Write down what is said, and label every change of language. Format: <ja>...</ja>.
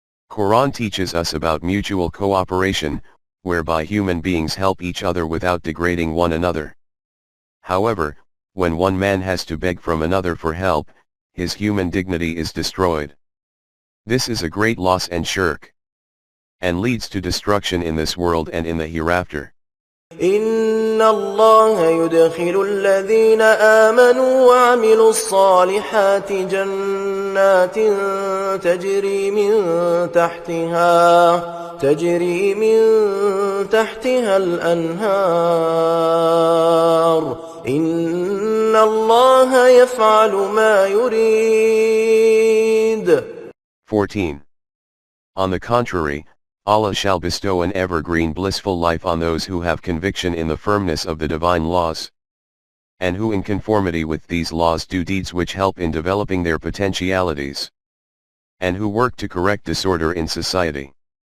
<en>Quran teaches us about mutual cooperation, whereby human beings help each other without degrading one another. However, when one man has to beg from another for help, his human dignity is destroyed. This is a great loss and shirk, and leads to destruction in this world and in the hereafter.</en> <ar>إن الله يدخل الذين آمنوا وعملوا الصالحات جنات تجري من تحتها الأنهار إن الله يفعل ما يريد.</ar> <en>14. On the contrary, Allah shall bestow an evergreen blissful life on those who have conviction in the firmness of the divine laws, and who in conformity with these laws do deeds which help in developing their potentialities, and who work to correct disorder in society.</en>